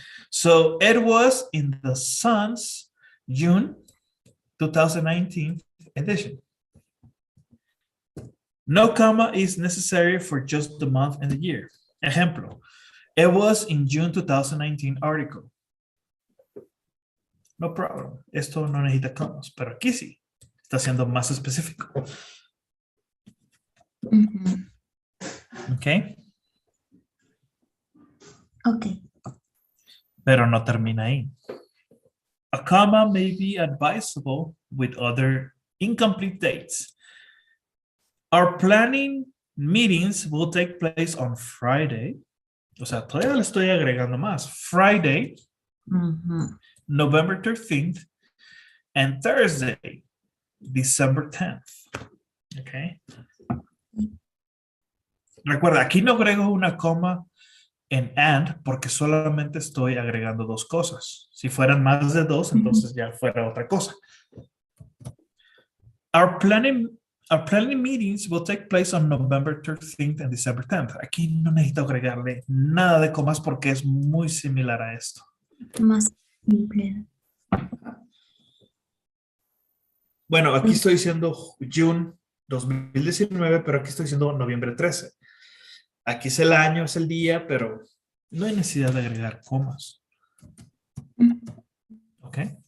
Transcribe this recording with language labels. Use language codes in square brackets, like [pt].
[en] So it was in the Sun's June 2019 edition. No comma is necessary for just the month and the year. Ejemplo, it was in June 2019 article. No problem. [es] Esto no necesita comas, pero aquí sí. Está siendo más específico. [en] Ok. Ok. [es] Pero no termina ahí. [en] A comma may be advisable with other incomplete dates. Our planning meetings will take place on Friday. [es] O sea, todavía le estoy agregando más. [en] Friday, November 13th, and Thursday, December 10th. Okay. [es] Recuerda, aquí no agrego una coma en and porque solamente estoy agregando dos cosas. Si fueran más de dos, entonces ya fuera otra cosa. [en] Our planning meetings will take place on November 13th and December 10th. [es] Aquí no necesito agregarle nada de comas porque es muy similar a esto. Más simple. Bueno, aquí estoy diciendo June 2019, pero aquí estoy diciendo noviembre 13. Aquí es el año, es el día, pero no hay necesidad de agregar comas. ¿Ok?